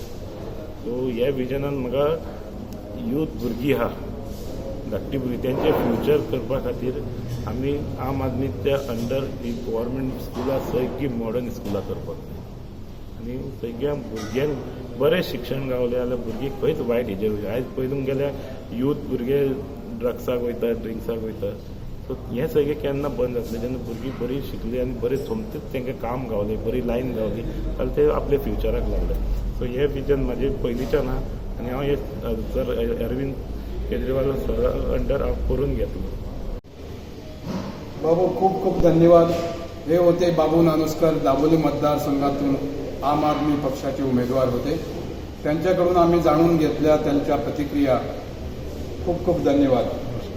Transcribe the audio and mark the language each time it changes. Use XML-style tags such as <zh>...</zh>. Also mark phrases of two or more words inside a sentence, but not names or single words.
<kok>सो ह्या विजनान म्हाका यूथ भुरगीं आहा धाकटी भुरगीं तेंचें फ्युचर करपा खातीर आमी आम आदमीच्या अंडर ही गव्हर्मेंट स्कुलां सगळीं मॉडर्न स्कुलां करपाक जाय आनी सगळ्या भुरग्यांक बरें शिक्षण गावलें जाल्यार भुरगीं खंयच वायट हेजेर वयता आयज पळोवंक गेल्यार यूथ भुरगे ड्रग्साक वयता ड्रिंक्साक वयता सो हें सगळें केन्ना बंद जातलें जेन्ना भुरगीं बरीं शिकलीं आनी बरें सोमतेच तेंकां काम गावलें बरी लायन गावली जाल्यार ते आपल्या फ्युचराक लागले. सो हें विजन म्हाजें पयलींच्यान आहा आनी हांव हें सर अरविंद केजरीवाल सरा अंडर हांव करून घेतलो.</kok> <mr>बाबू खूप खूप धन्यवाद. हे होते बाबू नानुसकर, दाबोली मतदारसंघातून आम आदमी पक्षाचे उमेदवार होते. त्यांच्याकडून आम्ही जाणून घेतल्या त्यांच्या प्रतिक्रिया. खूप खूप धन्यवाद.</mr>